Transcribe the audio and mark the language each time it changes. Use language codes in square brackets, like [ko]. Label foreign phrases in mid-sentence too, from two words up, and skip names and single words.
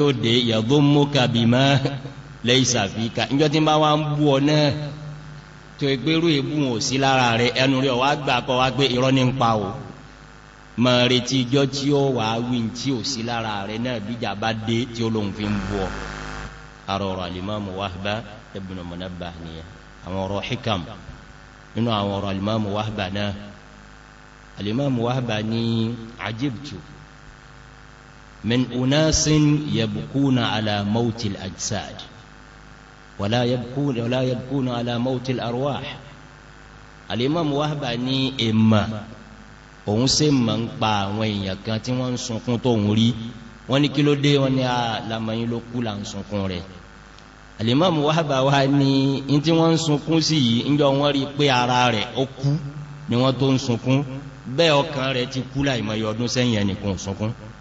[yo] ó dé [ar] يذمك بما ليس فيك [yo] ìjọ tí bá wá ń bú ọ náà tó ẹgbẹ́rú ìbú wọn ò sí lára rẹ ẹnu rẹ wá gbà kọ́ wá pé irọ́ ní ń pa o máa retí ìjọ tí ó wà wí tí ò sí lára rẹ náà bíjà bá dé tí ó lóun fi ń bú ọ arọ̀rọ̀ Al-Imamu Wahba ibn Munabbih nìyẹn àwọn ọ̀rọ̀ hikam nínú àwọn ọ̀rọ̀ Al-Imamu Wahba náà Al-Imamu Wahba ní [ar] عجبت من أناس يبكون على موت الأجساد ولا يبكون على موت الأرواح [yo] Al-Imamu Wahba ní èmà òun ṣe mọ̀ ń pa àwọn èèyàn kan tí wọ́n ń sunkún tó ń rí wọ́n ní kí ló dé wọ́n ní àlàmọ́yìn ló kú là ń sunkún rẹ̀ Al-Imamu Wahba wá ní in tí wọ́n ń sunkún sí yìí ń jọ wọ́n rí pé ara rẹ̀ ó kú ni wọ́n tó ń sunkún bẹ́ẹ̀ ọkàn rẹ̀ ti kú láìmọye ọdún sẹ́yìn ẹnìkan sunkún